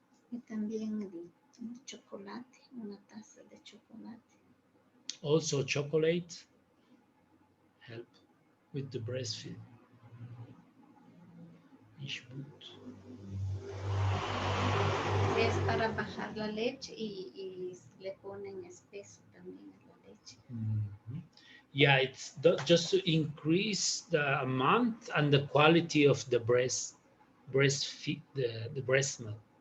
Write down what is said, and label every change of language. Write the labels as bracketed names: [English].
[Spanish] Y también el chocolate, una taza de chocolate. [English] Also, chocolate help with the breastfeed. Ishbut. [Spanish] Es para bajar la leche y le ponen espeso también a la leche. Mhm. [English] Yeah, it's just to increase the amount and the quality of the breastfeed, the breast milk.